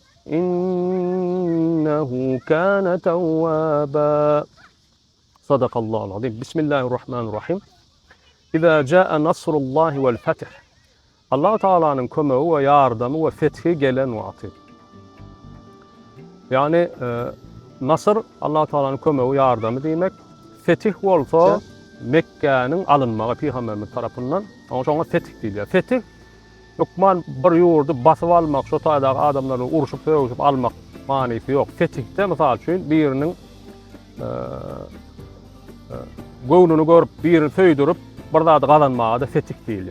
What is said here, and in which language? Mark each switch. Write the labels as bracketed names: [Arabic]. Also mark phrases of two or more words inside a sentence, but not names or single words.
[Arabic] إنه كان توابا. صدق الله العظيم. بسم الله الرحمن الرحيم. إذا جاء نصر الله والفتح. [Turkmen] Allah Taala'nın kömegi ve yardımı ve fethi gelen wagty. Yani nasr Allah Taala'nın kömegi yardımı diýmek. Fetih bolsa Mekke'nin alınmagy Peygamberimiz tarapyndan. Oňa fetih diýilýär. Fetih Lokman bir ýurdy basyp almak, şo taýdaky adamlary uruşup döwüşüp almak manysy ýok. Fetihde mysal üçin biriniň göwnüni görüp, birini söýdürüp bir zady gazanmagy da fetih diýilýär.